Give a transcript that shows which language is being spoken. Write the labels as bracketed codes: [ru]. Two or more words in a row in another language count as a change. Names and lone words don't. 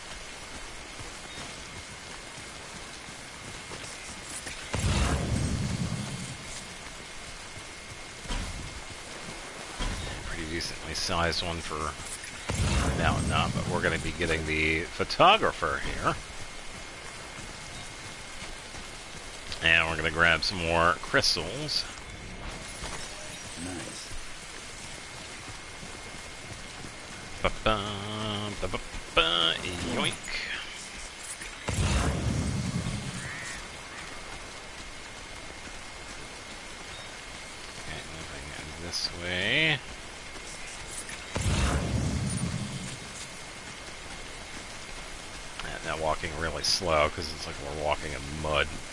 [en] Pretty decently sized one for now, not, but we're going to be getting the photographer here. And we're going to grab some more crystals. Nice. Ba-ba-ba-ba-ba, yoink. Okay, moving this way. And now walking really slow because it's like we're walking in mud.